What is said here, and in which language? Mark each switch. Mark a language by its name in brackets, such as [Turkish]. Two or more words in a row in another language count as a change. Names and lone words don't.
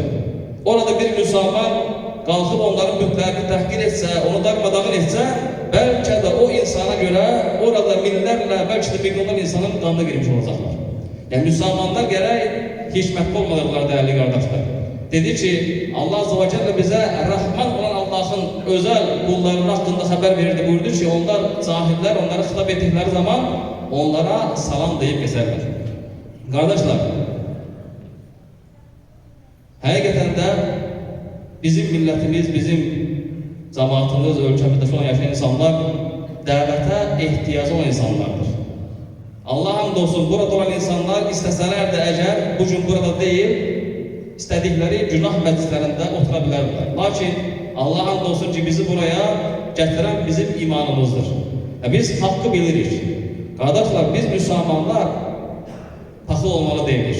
[Azerbaijani] Orada bir müsəlman qalxıb onların bütlərini təhqir etsə, onu darmadağın etsə, bəlkə də o insana görə orada minlərlə, bəlkə də milyonlar insanın qanına girmiş olacaqlar. Yəni müsəlmanlar gərək hikmətli olmalıdırlar, dəyərli qardaşlar. Dedi ki, [Turkish] Allah [Arabic] عز وجل [Turkish] bize Rahman olan Allah'ın özel kullarının hakkında haber verirdi. Buyurdu ki onlar cahiller, onlara hitap ettikleri zaman onlara salam deyip geçerler. Kardeşler, hakikaten de bizim milletimiz, bizim cemaatimiz, ülkemizde şu an yaşayan insanlar davete ihtiyacı olan insanlardır. [Azerbaijani] Allah hamdolsun burada olan insanlar istəsələr də əgər bugün burada değil, istədikləri günah məclislərində otura bilərlər. Lakin Allah hamdolsun ki bizi buraya gətirən bizim imanımızdır. Biz haqqı bilirik. Qardaşlar, biz müsəlmanlar paxıl olmalı deyilik.